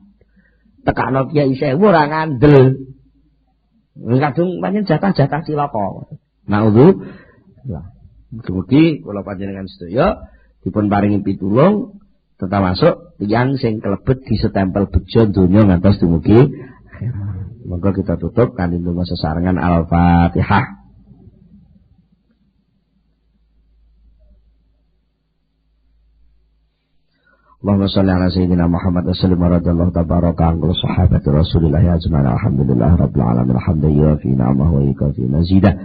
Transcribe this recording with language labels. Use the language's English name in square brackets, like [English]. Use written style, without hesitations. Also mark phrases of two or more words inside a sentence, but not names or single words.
[Javanese] Tekakno kiai 1000 ora ngandel. Kadung pancen jatah-jatah cilaka. Nah, udzubillah. Mugi-mugi kula panjenengan sedaya dipun paringi pitulung termasuk tiyang sing kelebet disestempel bejo donya ngantos dumugi akhirat. Monggo kita tutup kanthi ndonga sesarengan Al-Fatihah. [Arabic] اللهم صل على سيدنا محمد وسلم رضي الله تبارك عن صحابة رسول الله أجمعين الحمد لله رب العالمين حمدا في نعمه ويكفي مزيده.